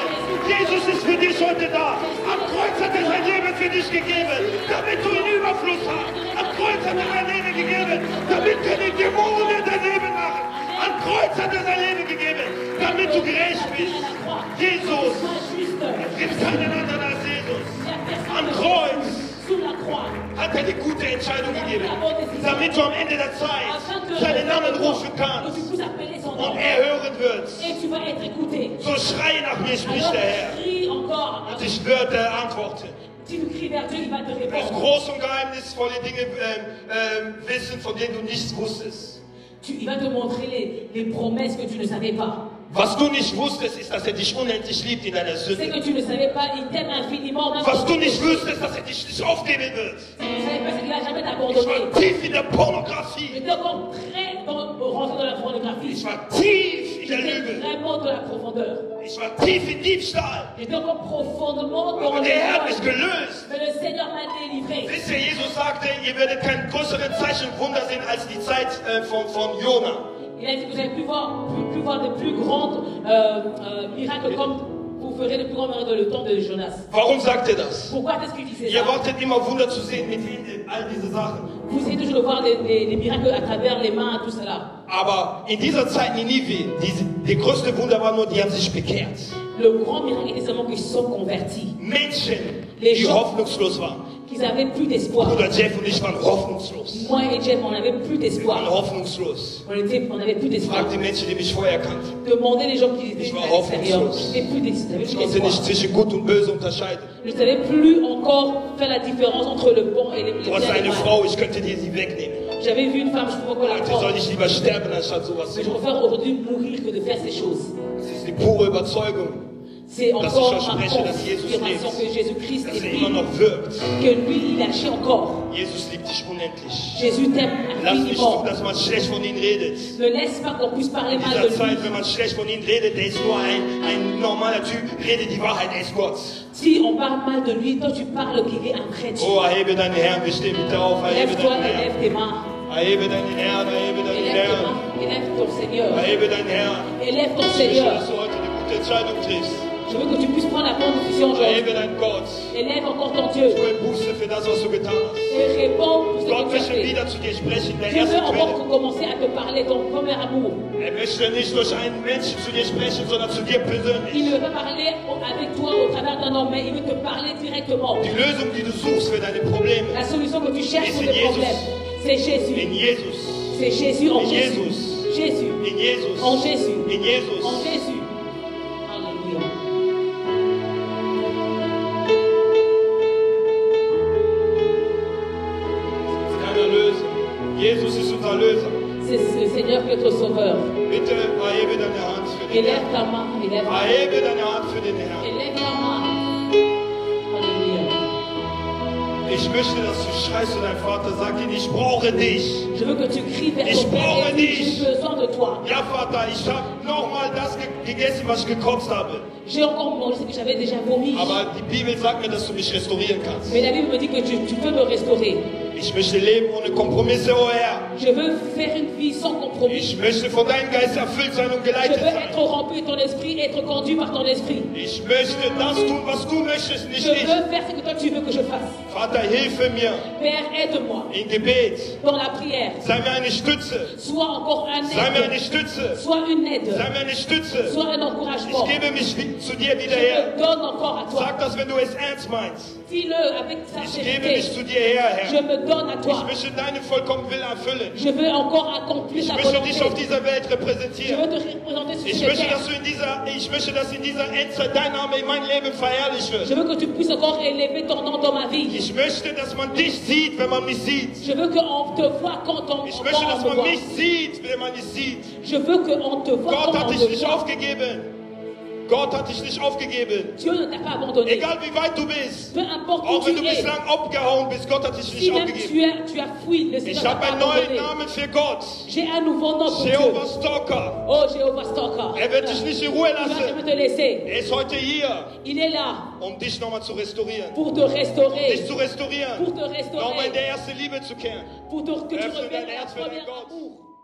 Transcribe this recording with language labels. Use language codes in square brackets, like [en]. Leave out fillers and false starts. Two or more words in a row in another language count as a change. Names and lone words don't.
[de] Jesus ist für dich heute da. Am Kreuz hat er sein Leben für dich gegeben, damit du in Überfluss hast. Am Kreuz hat er sein Leben gegeben, damit keine Dämonen dein Leben machen. Am Kreuz hat er sein Leben gegeben, damit du gerecht bist. Jesus, es gibt keinen anderen als Jesus. Am Kreuz [fr] Sous la croix. [de] hat er die gute Entscheidung gegeben, damit du am Ende der Zeit seinen Namen rufen [fr] Que tu [de] kannst [fr] puisses appeler son nom. [de] und er hören wird. [fr] Et tu vas être écouté. [de] So schrei nach mir, spricht [fr] Alors [de] der Herr. [fr] crie encore. [de] Und ich werde antworten. [fr] Si tu cries vers Dieu, il va te [de] Du wirst [fr] répondre. [de] groß und geheimnisvolle Dinge wissen, von denen du nichts wusstest. [fr] Il va te montrer les promesses que tu ne savais pas. [de] Was du nicht wusstest, ist, dass er dich unendlich liebt in deiner [fr] C'est [de] Sünde. [fr] que tu ne savais pas, il t'aime infiniment. Même [de] Was [fr] quand [de] du [fr] tu [de] nicht wusstest, dass er dich nicht aufgeben wird. [fr] ne savais pas, c'est qu'il n'a jamais [de] Ich [fr] t'abandonné. [de] war tief in der Pornografie. [fr] J'étais encore très rentré dans la pornographie. [de] Ich war tief in der [fr] J'étais [de] Lüge. [fr] vraiment dans la profondeur. [de] Ich war tief in Diebstahl. [fr] J'étais encore profondément dans [de] Aber [fr] le [de] der Herr hat [fr] mal. [de] mich gelöst. [fr] Mais le Seigneur m'a délivré. [de] Wisst ihr, Jesus sagte, ihr werdet kein größeren Zeichen und Wunder sehen als die Zeit von Jona. [fr] Il a dit que vous avez pu voir des plus grands miracles comme vous ferez les plus grands miracles dans le temps de Jonas. [de] Warum sagt er das? [fr] Pourquoi est-ce qu'il disait [de] Ihr [fr] ça? [de] wartet immer Wunder zu sehen mit all diese Sachen. [fr] Vous essayez toujours de voir des miracles à travers les mains, tout cela. [de] Aber in dieser Zeit Ninive, der größte Wunder war nur, die haben sich bekehrt. [fr] Le grand miracle était seulement qu'ils se sont convertis, [de] Menschen, [fr] Les [de] die [fr] gens- [de] hoffnungslos waren. [fr] qu'ils n'avaient plus d'espoir. [de] Bruder Jeff und ich waren hoffnungslos. [fr] Moi et Jeff, on n'avait plus [de] Wir waren [fr] d'espoir. [de] hoffnungslos. [fr] On n'avait plus d'espoir. [de] Frag die Menschen, die mich vorher kannten. [fr] Demandez les gens qui étaient [de] Ich war [fr] à l'extérieur. [de] hoffnungslos. [fr] J'avais plus d'espoir. [de] Ich konnte nicht zwischen Gut und Böse unterscheiden. [fr] Je ne savais plus encore faire la différence entre le bon et le [de] Du hast [fr] bien et le [de] eine [fr] mal. [de] Frau, ich könnte dir sie wegnehmen. [fr] J'avais vu une femme, je pouvais encore la [de] Heute soll [fr] prendre. [de] ich lieber sterben, anstatt sowas [fr] Mais [de] zu [fr] je [de] machen. [fr] préfère aujourd'hui mourir que de faire ces choses. [de] Das ist die pure Überzeugung, [fr] C'est [de] dass [fr] encore [de] ich verspreche, dass Jesus [fr] confirmation que [de] lebt. [fr] Jésus-Christ [de] Dass [fr] est [de] er immer [fr] vivant, [de] noch wirkt. [fr] que lui, il agit encore. [de] Jesus liebt dich unendlich. [fr] Jésus t'aime [de] Lass nicht zu, [fr] infiniment. [de] dass man schlecht von ihm redet. [fr] Ne laisse pas qu'on puisse parler [de] In [fr] mal [de] dieser [fr] de [de] Zeit, [fr] lui. [de] wenn man schlecht von ihm redet, der ist nur ein normaler Typ. Rede die Wahrheit, er ist Gott. [fr] Si on parle mal de lui, toi tu parles qu'il est un vrai Dieu. [de] Oh, erhebe deine Herren, wir stehen bitte auf. Erhebe [fr] Lève-toi [de] deinen [fr] et [de] Herrn. [fr] lève tes mains. [de] Erhebe deinen Herrn, erhebe deinen [fr] Élève tes [de] Herrn. [fr] mains, élève ton Seigneur. [de] Erhebe deinen Herrn. [fr] Élève ton [de] Ich wünsche, [fr] Seigneur. [de] dass du heute die gute Entscheidung triffst. [fr] Je veux que tu puisses prendre la bonne décision aujourd'hui. [de] Erhebe deinen Gott. [fr] Élève encore ton Dieu. [de] Tu Buße für das, was du getan hast. [fr] Et réponds pour ce [de] Gott [fr] que tu as [de] möchte [fr] fait. [de] wieder zu dir sprechen, der [fr] Je veux [de] ersten [fr] encore [de] Quelle. [fr] commencer à te parler de ton premier amour. [de] Möchte nicht durch einen Menschen zu dir sprechen, sondern zu dir [fr] Il [de] persönlich. [fr] ne veut pas parler avec toi au travers d'un homme, mais il veut te parler directement. [de] Die Lösung, die du suchst für deine Probleme, [fr] La solution que tu cherches pour Et c'est tes problèmes, c'est Jésus. [de] in Jesus. [fr] C'est Jésus en [de] In [fr] Jésus. [de] Jesus. [fr] Jésus. [de] In Jesus. [fr] En Jésus. [de] In Jesus. [fr] En Jésus. Alléluia. [de] ist kein Erlöser. Jesus ist unser Löser. [fr] C'est le Seigneur qui est notre sauveur. [de] Bitte erhebe deine Hand für den [fr] Élève [de] Herrn. [fr] ta main. Élève ta main. [de] Erhebe deine Hand für den Herrn. [fr] Élève ta main. Alléluia. [de] Ich möchte, dass du schreist zu deinem Vater, sag ihm, ich brauche dich. [fr] Je veux que tu cries vers [de] Ich [fr] ton Père [de] brauche [fr] et dis, [de] dich. [fr] j'ai besoin de toi. [de] Ja, Vater, ich habe nochmal das gegessen, was ich gekotzt habe. [fr] J'ai encore mangé ce que j'avais déjà vomi. [de] Aber die Bibel sagt mir, dass du mich restaurieren kannst. [fr] Mais la Bible me dit que tu peux me restaurer. [de] Ich möchte leben ohne Kompromisse, oh Herr. [fr] Je veux faire une vie sans compromis. [de] Ich möchte von deinem Geist erfüllt sein und [fr] Je [de] geleitet [fr] veux [de] sein. [fr] être rempli de ton esprit, être conduit par ton esprit. [de] Ich möchte das tun, was du möchtest, nicht [fr] Je [de] ich. [fr] veux faire ce que toi tu veux que je fasse. [de] Vater, hilfe mir [fr] Père, aide-moi [de] im Gebet. [fr] dans la prière. [de] Sei mir eine Stütze. [fr] Sois encore un [de] Sei mir eine [fr] aide. [de] Stütze. [fr] Sois une aide. [de] Sei mir eine Stütze. [fr] Sois un encouragement. [de] Ich gebe mich zu dir [fr] Je [de] wieder her. [fr] me donne encore à toi. [de] Sag das, wenn du es ernst meinst. [fr] Dis-le avec [de] Ich gebe mich [fr] sincérité. [de] zu dir her, [fr] Je [de] Herr. [fr] me donne à [de] Ich [fr] toi. [de] möchte deinen vollkommenen Willen erfüllen. [fr] Je veux encore accomplir [de] Ich [fr] ta [de] möchte dich auf [fr] volonté. [de] dieser Welt [fr] Je [de] repräsentieren. [fr] veux te représenter sur [de] Ich [fr] cette [de] möchte, [fr] terre. [de] dass in dieser Endzeit dein Name in meinem Leben verherrlicht [fr] Je [de] wird. [fr] veux que tu puisses encore élever ton nom dans ma vie. [de] Ich möchte, dass man dich sieht, wenn man mich sieht. [fr] Je veux qu'on te voit quand on, [de] Ich [fr] quand [de] möchte, dass [fr] on te [de] man [fr] voit. [de] mich sieht, wenn man dich sieht. [fr] Je veux qu'on te voit [de] Gott [fr] quand [de] hat [fr] on [de] dich [fr] te [de] nicht [fr] voit. [de] aufgegeben. Gott hat dich nicht aufgegeben. [fr] Dieu ne t'a pas abandonné. [de] Egal wie weit du bist. [fr] Peu importe où [de] Auch wenn [fr] tu [de] du [fr] es. [de] bislang abgehauen bist, Gott hat dich [fr] Si [de] nicht [fr] même [de] aufgegeben. [fr] tu as fui, le Seigneur [de] Ich [fr] t'a [de] habe [fr] pas [de] einen neuen [fr] abandonné. [de] Namen für Gott. [fr] J'ai un nouveau nom pour Dieu. [de] Jehovah Stalker. [fr] Oh, Jéhovah Stalker. [de] Er wird dich nicht in Ruhe [fr] Il va [de] lassen. [fr] jamais te laisser. [de] Er ist heute hier, [fr] Il est là [de] um dich nochmal zu restaurieren. [fr] pour te restaurer. [de] Dich zu restaurieren. [fr] Pour te [de] Nochmal in [fr] restaurer. [de] der erste Liebe zu kehren. [fr] Pour que tu [de] Öffne [fr] reviennes [de] dein [fr] à [de] Herz [fr] la [de] für deinen [fr] première [de] Gott. [fr] amour.